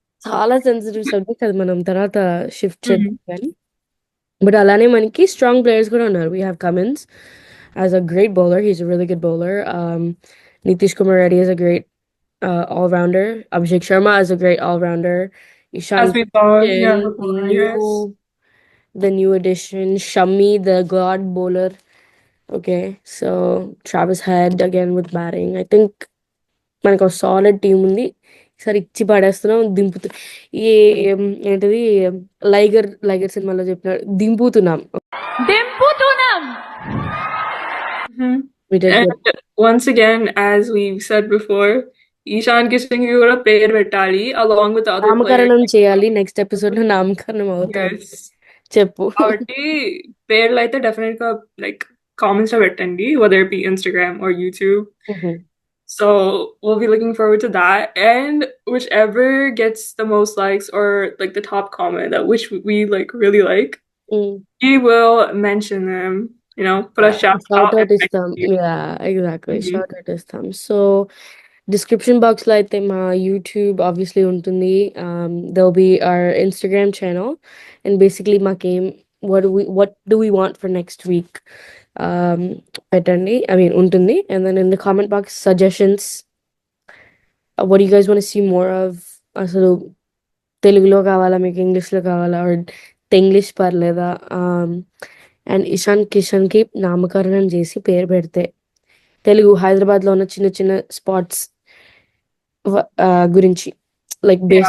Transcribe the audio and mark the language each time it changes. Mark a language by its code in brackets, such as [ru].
[te] చాలా sensitive subject, అది మనం తర్వాత షిఫ్ట్ చేద్దాం Mhm. కానీ. బట్ అలానే మనకి స్ట్రాంగ్ ప్లేయర్స్ కూడా ఉన్నారు. [en] We have Cummins as a great bowler. He's a really good bowler. Nitish Kumar Reddy is a great all-rounder. Abhishek Sharma is a great all-rounder. Ishan As we saw, Kishan, yeah, before, yes. the new addition. Shami, the god bowler. Okay, so Travis Head again with batting. I think [te] మనకు solid team ఉంది. ఈసారి ఇచ్చి పడేస్తున్నాం. ఈ ఏంటిది లైగర్ సినిమాలో చెప్పినాడు, దింపుతున్నాం. Mhm. [en] We did And good. once again, as we've said before, Ishan Kishan [te] కి కూడా పేరు పెట్టాలి [en] along with the other players. [te] నామకరణం చేయాలి. నెక్స్ట్ ఎపిసోడ్ లో నామకరణం అవుతాడు. [en] Yes. [te] చెప్పు. కాబట్టి పేర్లు అయితే డెఫినెట్ గా లైక్ కామెంట్స్ లో పెట్టండి, [en] whether it be Instagram or YouTube. So we'll be looking forward to that. And whichever gets the most likes or like the top comment that which we like really like, we will mention them, you know, put a shout short out out and [te] ఇస్తాం. [en] mention you. Yeah exactly, Mhm. Short out ఇస్తాం. [te] So description box లో అయితే మా YouTube obviously ఉంటుంది. They'll be our Instagram channel and basically మాకేం [en] what do we want for next week [te] పెట్టండి, I mean ఉంటుంది. [en] And then in the comment box suggestions, what do you guys want to see more of. [te] అసలు తెలుగులో కావాలా మీకు, ఇంగ్లీష్లో కావాలా, English పర్లేదా. అండ్ ఇషాన్ కిషన్కి నామకరణం చేసి పేరు పెడితే తెలుగు హైదరాబాద్లో ఉన్న చిన్న చిన్న స్పాట్స్ గురించి లైక్ బేస్